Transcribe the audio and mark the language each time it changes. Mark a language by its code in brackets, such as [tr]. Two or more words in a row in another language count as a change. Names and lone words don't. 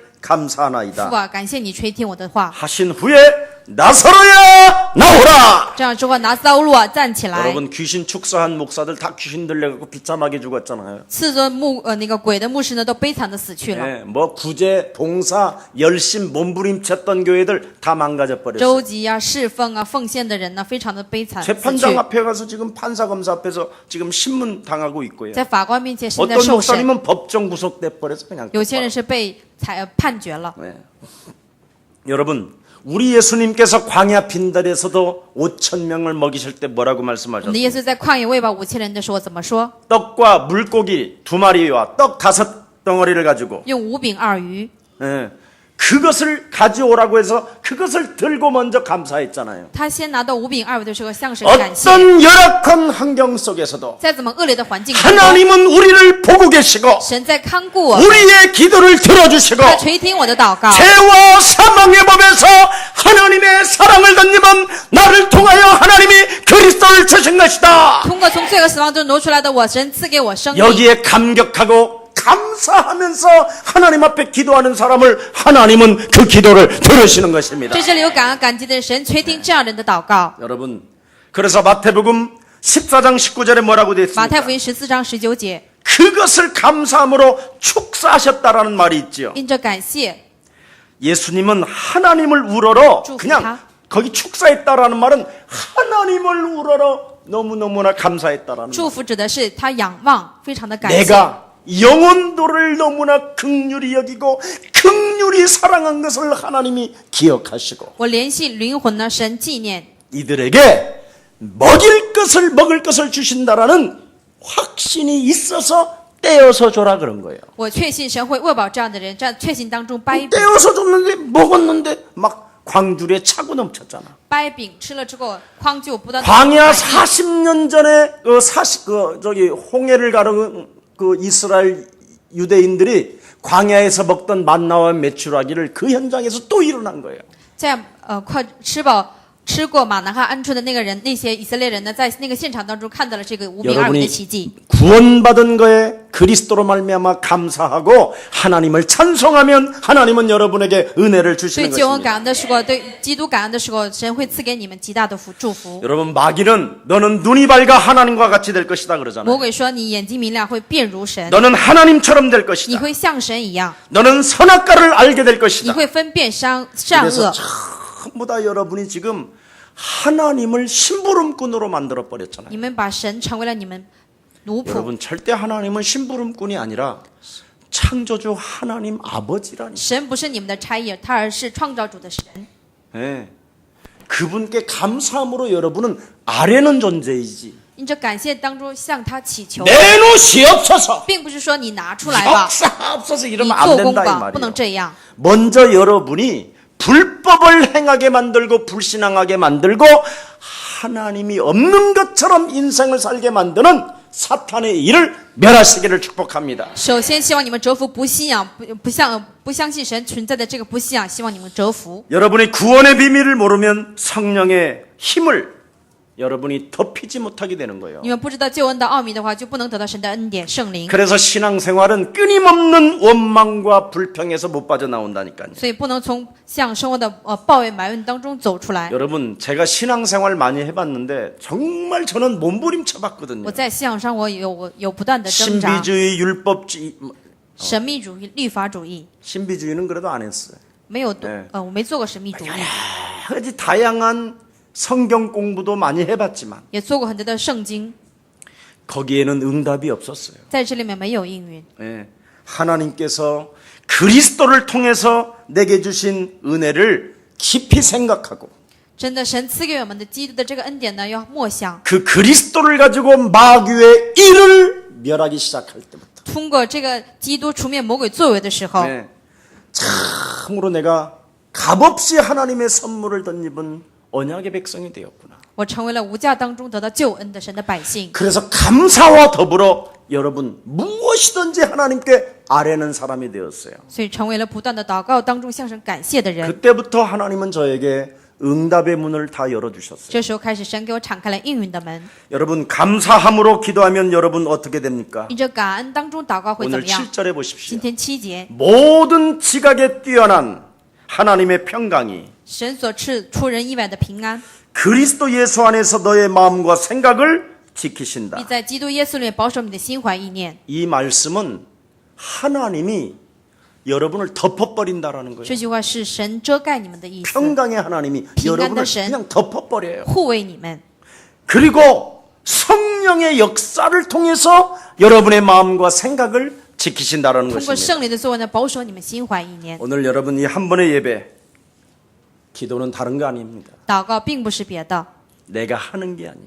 [zh] 父 [ko] 감사하나이다. [zh] 啊，感谢你垂听我的话。 [ko] 하신 후에 나서로야 나오라. [zh] 这样之后，拿撒乌路啊站起来。 [ko] 여러분 귀신 축사한 목사들 다 귀신 들려갖고 비참하게 죽었잖아요. [zh] 刺着那个鬼的牧师呢，都悲惨的死去了。 [ko] 예, 뭐 구제, 봉사, 열심, 몸부림쳤던 교회들 다 망가져 버렸어요. [zh] 周集啊、侍奉啊、奉献的人呢，非常的悲惨死去。 [ko] 재판장 앞에 가서 지금 판사 검사 앞에서 지금 신문 당하고 있고요. [zh] 在法官面前现在 [ko] 어떤 [zh] 受审， [ko] 목사님은 법정 구속돼 버려서 그냥. [zh] 有些人是被判决了。 [ko] 네. 여러분, 우리 예수님께서 광야 빈들에서도 5,000명을 먹이실 때 뭐라고 [zh] 我们的 [ko] 말씀하셨어요? [zh] 耶稣在旷野喂饱5000人的时候怎么说？ [ko] 떡과 물고기 2마리와 떡 5덩어리를 가지고 [zh] 用5饼2鱼， [ko] 예, 그것을 가져오라고 해서 그것을 들고 먼저 감사했잖아요. [zh] 他先拿到5饼2鱼的时候向神感谢。 [ko] 어떤 열악한 환경 속에서도 [zh] 在怎么恶劣的环境当中， [ko] 하나님은 우리를 보고 계시고 [zh] 神在看顾我， [ko] 우리의 기도를 들어주시고 [zh] 他垂听我的祷告。 [ko] 죄와 사망의 법에서 하나님의 사랑을 덧입은 나를 통하여 하나님이 그리스도를 주신 것이다. [zh] 通过从罪和死亡中挪出来的我，神赐给我生命。 [ko] 여기에 감격하고 감사하면서 하나님 앞에 기도하는 사람을 하나님은 그 기도를 들으시는 것입니다. [zh] 在这里有感恩感激的神垂听这样人的祷告。 [ko] 여러분, 그래서 마태복음 14장 19절에 뭐라고 되어 [zh] 马太 [ko] 있습니까? [zh] 福音14章19节， [ko] 그것을 감사함으로 축사하셨다라는 말이 있지요. [zh] 因着感谢， [ko] 예수님은 하나님을 우러러 축사. 그냥 거기 축사했다라는 말은 하나님을 우러러 너무너무나 감사했다라는 [zh] 祝福指的是他仰望，非常的感 [ko] 말. [zh] 谢。 [ko] 내가 영혼도를 너무나 긍휼히 여기고 긍휼히 사랑한 것을 하나님이 기억하시고 [zh] 我联系灵魂呢，神纪念 [ko] 이들에게 먹을 것을 주신다라는 확신이 있어서 떼어서 줘라 그런 거예요. [zh] 我确信神会喂饱这样的人，这样确信当中掰饼， [ko] 떼어서 줬는데 먹었는데 막 광줄에 차고 넘쳤잖아. [zh] 掰饼吃了之后，筐就不断地 [ko] 광야 [zh] 满溢。 [ko] 40년 전에 홍해를 가른 그 이스라엘 유대인들이 광야에서 먹던 만나와 메추라기를 그 현장에서 또 일어난 거예요. [zh] 在快吃过马南和鹌鹑的那个人，那些以色列人呢，在那个现场当中看到了这个5饼2鱼的奇迹。 [ko] 구원받은 거에 그리스도로 말미암아 감사하고 하나님을 찬송하면 하나님은 여러분에게 은혜를 [zh] 对 [ko] 주시는 [zh] 救恩 [ko] 것입니다. [zh] 感恩的时候，对基督感恩的时候，神会赐给你们极大的祝福。 [ko] 여러분 마귀는 너는 눈이 밝아 하나님과 같이 될 것이다 [zh] 魔 [ko] 그러잖아요. [zh] 鬼说你眼睛明亮，会变如神， [ko] 너는 하나님처럼 될 [zh] 你 [ko] 것이다. [zh] 会像神一样， [ko] 너는 선악과를 알게 될 [zh] 你 [ko] 것이다. [zh] 会分辨善 [ko] 그래서 [zh] 恶。 [ko] 전부 다 여러분이 지금 하나님을 심부름꾼으로 만들어 버렸잖아요. [zh] 你们把神成为了你们奴仆， [ko] 여러분 절대 하나님은 심부름꾼이 아니라 창조주 하나님 아버지라니. [zh] 神不是你们的差役，他而是创造主的神。 [ko] 예. 그분께 감사함으로 여러분은 아래는 존재이지. [zh] 因着感谢当中向他祈求， [ko] 내놓으시옵소서. [zh] 并不是说你拿出来吧， [ko] 역사옵소서 [zh] 你 [ko] 이러면 안 [zh] 做工 [ko] 된다 이 [zh] 吧，不能 [ko] 말이에요. [zh] 这样。 [ko] 먼저 여러분이 불법을 행하게 만들고 불신앙하게 만들고 하나님이 없는 것처럼 인생을 살게 만드는 사탄의 일을 멸하시기를 축복합니다. [zh] 首先，希望你们折服不信仰、不相信神存在的这个不信仰，希望你们折服。 [ko] 여러분이 구원의 비밀을 모르면 성령의 힘을 여러분이 덮이지 못하게 되는 거예요. [zh] 你们不知道救恩的奥秘的话，就不能得到神的恩典、圣灵。 [ko] 그래서 신앙생활은 끊임없는 원망과 불평에서 못 빠져나온다니까요. [zh] 所以不能从像生活的抱怨、埋怨当中走出来。 [ko] 여러분, 제가 신앙생활 많이 해봤는데 정말 저는 몸부림쳐봤거든요. [zh] 我在信仰上，我有不断的挣扎。 [ko] 신비주의, 율법주의, [zh] 神秘主义、律法主义 [ko] 신비주의는 그래도 안 했어요. [zh] 没有， [ko] 네 [zh] 我没做过神秘主义， [ko] 아주 다양한 성경 공부도 많이 해봤지만 [zh] 也做过很多的圣经， [ko] 거기에는 응답이 없었어요. [zh] 在这里面没有应允。 [ko] 예, 하나님께서 그리스도를 통해서 내게 주신 은혜를 깊이 생각하고 [zh] 真的，神赐给我们的基督的这个恩典呢，要默想。 [ko] 그 그리스도를 가지고 마귀의 일을 멸하기 시작할 때부터 [zh] 通过这个基督除灭魔鬼作为的时候， [ko] 예, 참으로 내가 값없이 하나님의 선물을 덧입은 언약의 백성이 되었구나. [zh] 我成为了无价当中得到救恩的神的百姓。 [ko] 그래서 감사와 더불어 여러분 무엇이든지 하나님께 아뢰는 사람이 되었어요. [zh] 所以成为了不断的祷告当中向神感谢的人。 [ko] 그때부터 하나님은 저에게 응답의 문을 다 열어주셨어요. [zh] 这时候开始，神给我敞开了应允的门。 [ko] 여러분 감사함으로 기도하면 여러분 어떻게 됩니까? [zh] 你这感恩当中祷告会怎 [ko] 오늘 [zh] 么样？ [ko] 7절에 보십시오. [zh] 今天7节， [ko] 모든 지각에 뛰어난 하나님의 평강이 [zh] 神所赐出人意外的平安， [ko] 그리스도 예수 안에서 너의 마음과 생각을 [zh] 必 [ko] 지키신다. [zh] 在基督耶稣里保守你的心怀意念。 [ko] 이 말씀은 하나님이 여러분을 덮어버린다라는 거예요. [zh] 这句话是神遮盖你们的意思， [ko] 평강의 하나님이 여러분을 그냥 덮어버려요. [zh] 护卫你们。 [ko] 그리고 성령의 역사를 통해서 여러분의 마음과 생각을 지키신다라는 [zh] 通过 [ko] 것입니다. [zh] 圣灵的作为呢，保守你们心怀意念。 [ko] 오늘 여러분 이 한 번의 예배 기도는 다른 거 아닙니다. [zh] 祷告并不是别的， [ko] 내가 하는 게 아니에요.